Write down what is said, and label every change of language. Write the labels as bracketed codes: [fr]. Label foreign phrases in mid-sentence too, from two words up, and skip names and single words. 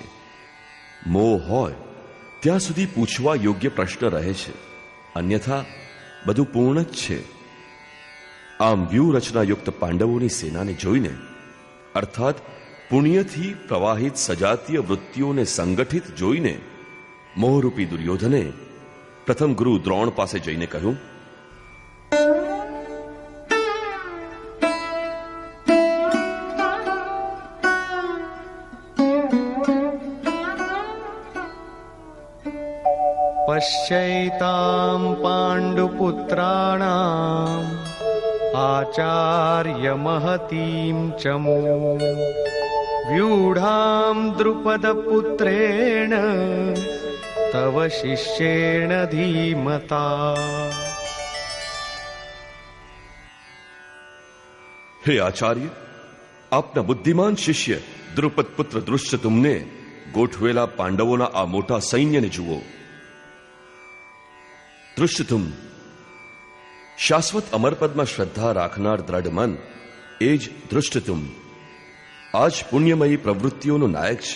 [gu] મોહ હોય ત્યાં સુધી પૂછવા યોગ્ય પ્રશ્ન રહે છે, અન્યથા બધું પૂર્ણ જ છે. આમ વ્યૂહરચનાયુક્ત પાંડવોની સેનાને જોઈને, અર્થાત પુણ્યથી પ્રવાહિત સજાતીય વૃત્તિઓને સંગઠિત જોઈને, મોહરૂપી દુર્યોધને પ્રથમ ગુરુ દ્રોણ પાસે જઈને કહ્યું, [sa] पश्यैतां पाण्डुपुत्राणाम् आचार्यमहतीं च मूम् व्यूढां द्रुपदपुत्रेण तव शिष्येण धीमता। हे आचार्य, [gu] આપના બુદ્ધિમાન શિષ્ય દ્રુપદ પુત્ર દૃષ્ટતુમ્ને ગોઠવેલા પાંડવોના આ મોટા સૈન્યને જુઓ. દૃષ્ટતુમ શાશ્વત અમરપદમાં શ્રદ્ધા રાખનાર દ્રઢ મન, એ જ દૃષ્ટતુમ આજ પુણ્યમયી પ્રવૃત્તિઓનો નાયક છે.